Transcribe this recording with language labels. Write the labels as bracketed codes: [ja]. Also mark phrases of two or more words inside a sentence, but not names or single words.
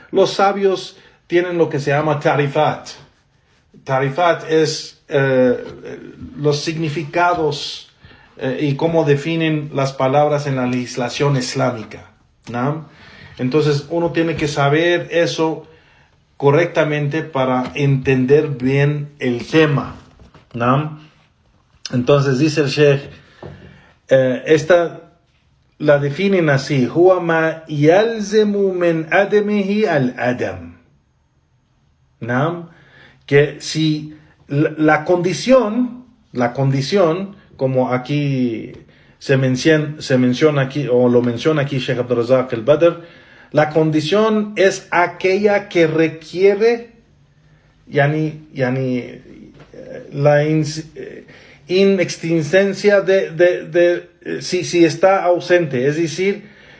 [es] Los sabios tienen lo que se llama tarifat. Tarifat es los significados y cómo definen las palabras en la legislación islámica, ¿no? Entonces uno tiene que saber eso correctamente para entender bien el tema, ¿no? Entonces dice el Sheikh, esta la definen así, [ar] هو ما يلزم من عدمه العدم, [es] ¿no? Que si la condición, como aquí se menciona aquí, o lo menciona aquí Sheikh Abdul Razak al-Badr, la condición es aquella que requiere la inexistencia si está ausente, es decir,